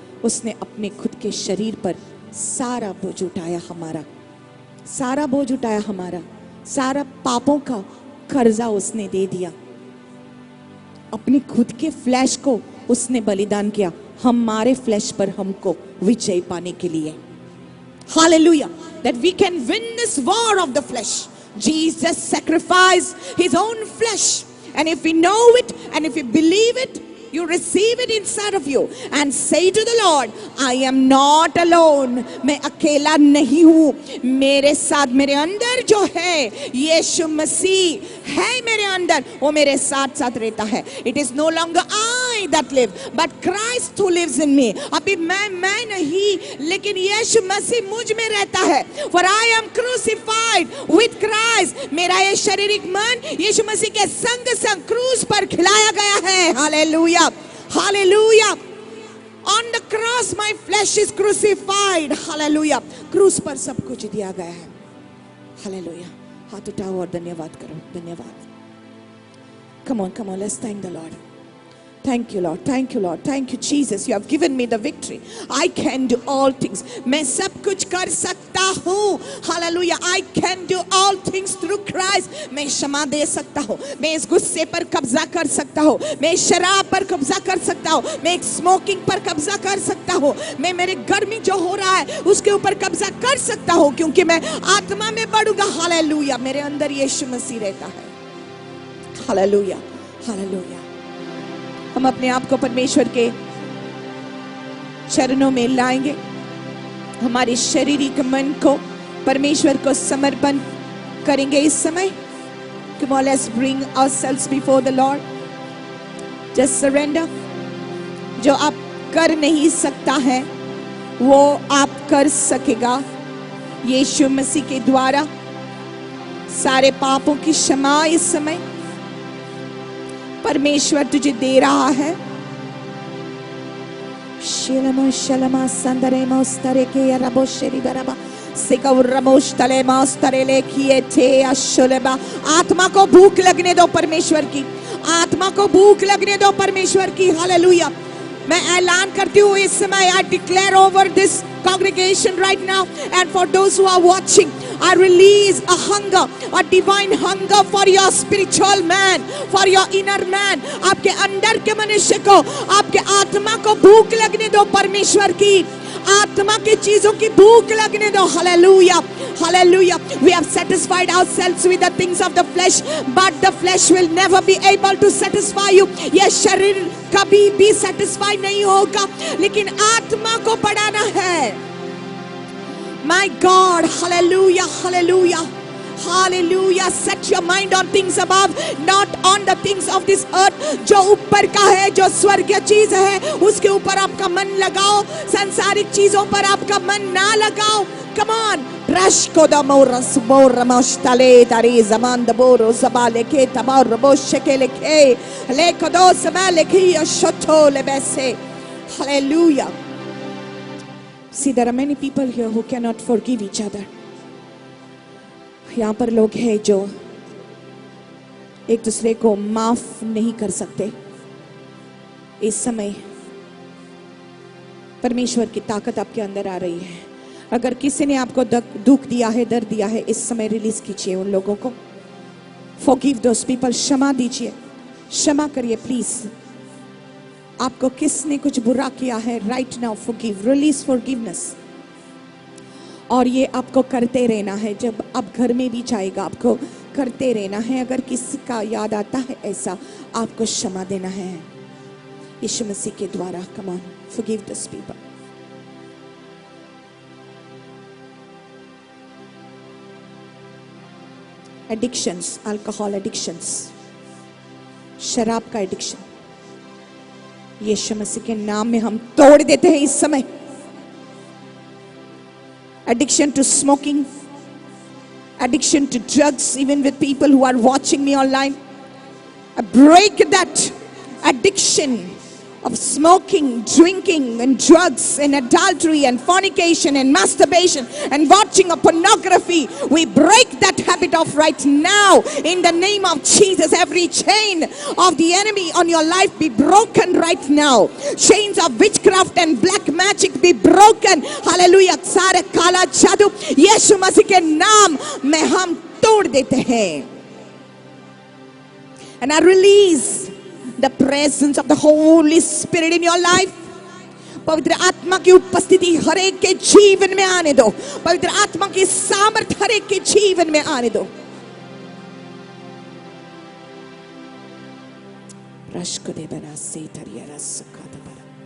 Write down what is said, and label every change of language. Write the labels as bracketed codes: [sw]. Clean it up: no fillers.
[hi] उसने अपने खुद के शरीर पर सारा बोझ उठाया, हमारा सारा बोझ उठाया, हमारा सारा पापों का कर्जा उसने दे दिया। अपनी खुद के फ्लैश को उसने बलिदान किया हमारे फ्लैश पर, हमको विजय पाने के लिए। [en] Hallelujah, that we can win this war of the flesh. Jesus sacrificed his own flesh, and if we know it and if we believe it, you receive it inside of you and say to the Lord, I am not alone. [hi] मैं अकेला नहीं हूँ, मेरे साथ, मेरे अंदर जो है यीशु मसीह है, मेरे अंदर वो मेरे साथ साथ रहता है। [en] It is no longer I that live, but Christ who lives in me. [hi] अभी मैं नहीं, लेकिन यीशु मसीह मुझ में रहता है। [en] For I am crucified with Christ. [hi] मेरा ये शारीरिक मन यीशु मसीह के संग संग क्रूस पर खिलाया गया है। Hallelujah, hallelujah. [en] On the cross my flesh is crucified. [hi] Hallelujah. क्रूस पर सब कुछ दिया गया है। हालेलुया। हाथ उठाओ और धन्यवाद करो, धन्यवाद। [en] Come on, come on, let's thank the Lord. Thank you, Lord. Thank you, Lord. Thank you, Jesus. You have given me the victory. I can do all things. [hi] मैं सब कुछ कर सकता हूँ. [en] Hallelujah. I can do all things through Christ. [hi] मैं क्षमा दे सकता हूँ. मैं इस गुस्से पर कब्जा कर सकता हूँ. मैं शराब पर कब्जा कर सकता हूँ. मैं एक स्मोकिंग पर कब्जा कर सकता हूँ. मैं मेरे गर्मी जो हो रहा है उसके ऊपर कब्जा कर सकता हूँ, क्योंकि मैं आत्मा में बढ़ूंगा. हालेलुया. मेरे अंदर यीशु मसीह रहता है. Hallelujah, hallelujah. हम अपने आप को परमेश्वर के चरणों में लाएंगे, हमारे शारीरिक मन को परमेश्वर को समर्पण करेंगे इस समय. Come on, let's bring ourselves before the Lord. Just surrender. जो आप कर नहीं सकता है वो आप कर सकेगा यीशु मसीह के द्वारा. सारे पापों की क्षमा इस समय परमेश्वर तुझे दे रहा है. शिलमो शलमा संदरे मोस्तरे के रबो शेरी बराबा सिकव रमोश तले मोस्तरे लेकिए थे अशुलबा. आत्मा को भूख लगने दो परमेश्वर की, आत्मा को भूख लगने दो परमेश्वर की. हालेलुया. मैं ऐलान करती हूँ इस समय, [en] I declare over this congregation right now and for those who are watching, I release a hunger, a divine hunger for your spiritual man, for your inner man. [hi] आपके अंदर के मनुष्य को, आपके आत्मा को भूख लगने दो परमेश्वर की, आत्मा की चीजों की भूख लगने दो. [en] Hallelujah, hallelujah. We have satisfied ourselves with the things of the flesh, but the flesh will never be able to satisfy you. [hi] यह शरीर कभी भी satisfy नहीं होगा, लेकिन आत्मा को बढ़ाना है. [en] My God, hallelujah, hallelujah, hallelujah. Set your mind on things above, not on the things of this earth. [hi] जो ऊपर का है, जो स्वर्गीय चीज है, उसके ऊपर आपका मन लगाओ. सांसारिक चीजों पर आपका मन ना लगाओ. [en] Come on, Rashko da moras borra mostale dari zaman da boro zabale ke tabar boshe ke leke le kodo sabale ke shoto lebese. Hallelujah. See, there are many people here who cannot forgive each other. [hi] यहाँ पर लोग हैं जो एक दूसरे को माफ नहीं कर सकते. इस समय परमेश्वर की ताकत आपके अंदर आ रही है. अगर किसी ने आपको दुख दिया है, दर्द दिया है, इस समय रिलीज कीजिए उन लोगों को. [en] Forgive those people. [hi] क्षमा दीजिए, क्षमा करिए प्लीज. आपको किसने कुछ बुरा किया है, right now [en] forgive, release forgiveness. [hi] और ये आपको करते रहना है. जब आप घर में भी जाएगा आपको करते रहना है. अगर किसी का याद आता है ऐसा, आपको क्षमा देना है यीशु मसीह के द्वारा. [en] Come on, forgive those people. Addictions, alcohol addictions, [hi] शराब का एडिक्शन, यीशु मसीह के नाम में हम तोड़ देते हैं इस समय. [en] Addiction to smoking, addiction to drugs, even with people who are watching me online. I break that addiction of smoking, drinking, and drugs, and adultery, and fornication, and masturbation, and watching of pornography. We break that habit off right now in the name of Jesus. Every chain of the enemy on your life be broken right now. Chains of witchcraft and black magic be broken. Hallelujah. [hi] सारे काला जादू यीशु मसीह के नाम में हम तोड़ देते हैं. [en] And I release the presence of the Holy Spirit in your life. [hi] पवित्र आत्मा की उपस्थिति हर एक के जीवन में आने दो. पवित्र आत्मा की सामर्थ हर एक के जीवन में आने दो. रश्क दे बना से तरिया रस का दबरा.